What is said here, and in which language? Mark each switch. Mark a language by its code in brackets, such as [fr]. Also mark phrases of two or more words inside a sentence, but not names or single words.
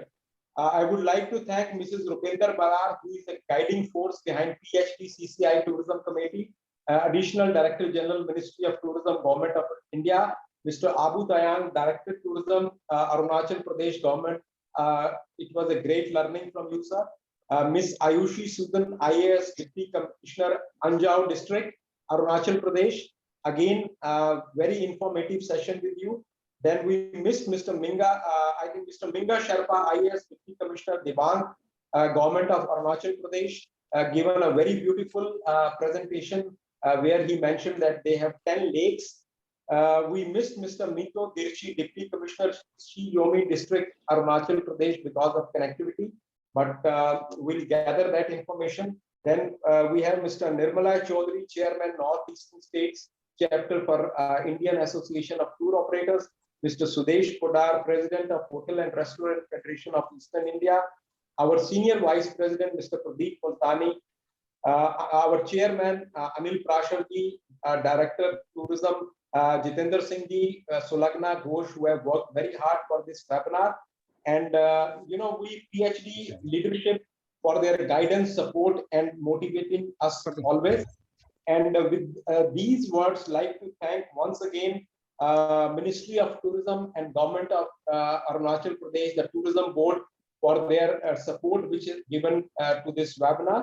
[en] I would like to thank Mrs. Rupinder Barar, who is a guiding force behind PhD CCI Tourism Committee, Additional Director General, Ministry of Tourism, Government of India, Mr. Abu Tayang, Director Tourism, Arunachal Pradesh Government. It was a great learning from you, sir. Ms. Ayushi Sudan, IAS Deputy Commissioner, Anjao District, Arunachal Pradesh. Again, very informative session with you. Then we missed Mr. Minga, I think Mr. Minga Sherpa, IAS Deputy Commissioner, Dibang, Government of Arunachal Pradesh, given a very beautiful presentation where he mentioned that they have 10 lakes. We missed Mr. Mito Dirchi, Deputy Commissioner, Shi Yomi District, Arunachal Pradesh, because of connectivity. But we'll gather that information. Then we have Mr. Nirmala Chaudhary, Chairman, Northeastern States Chapter for Indian Association of Tour Operators, Mr. Sudesh Podar, President of Hotel and Restaurant Federation of Eastern India, our Senior Vice President, Mr. Pradeep Multani, our Chairman, Anil Prasharji, Director Tourism, Jitendra Singh Ji, Sulagna Ghosh, who have worked very hard for this webinar. And, we PhD leadership for their guidance, support, and motivating us always. And with these words, like to thank once again Ministry of Tourism and Government of Arunachal Pradesh, the Tourism Board, for their support which is given to this webinar.